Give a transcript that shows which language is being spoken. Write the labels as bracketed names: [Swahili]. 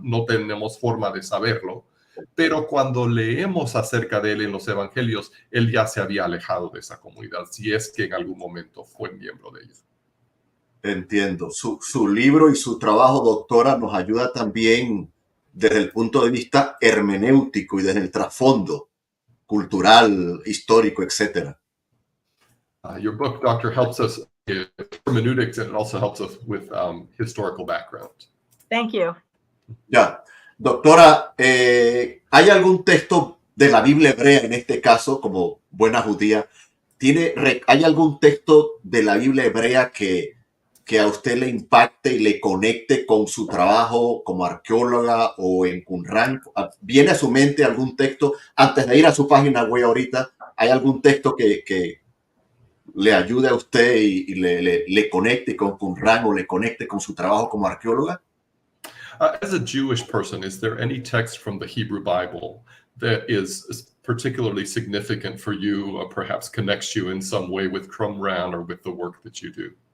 [Spanish] No tenemos forma de saberlo, pero cuando leemos acerca de él en los Evangelios, él ya se había alejado de esa comunidad, si es que en algún momento fue miembro de ella. Entiendo. Su libro y su trabajo, doctora, nos ayuda también desde el punto de vista hermenéutico y desde el trasfondo cultural, histórico, etc. [English] Your book, Doctor, helps us in hermeneutics, and it also helps us with historical background. Thank you. [Spanish] Ya. Doctora, ¿hay algún texto de la Biblia hebrea, en este caso, como buena judía, hay algún texto de la Biblia hebrea que a usted le impacte y le conecte con su trabajo como arqueóloga o en Qumran? ¿Viene a su mente algún texto? Antes de ir a su página web ahorita, ¿hay algún texto que le ayude a usted y le conecte con Qumran o le conecte con su trabajo como arqueóloga? [English] As a Jewish person, is there any text from the Hebrew Bible that is particularly significant for you, or perhaps connects you in some way with Qumran or with the work that you do?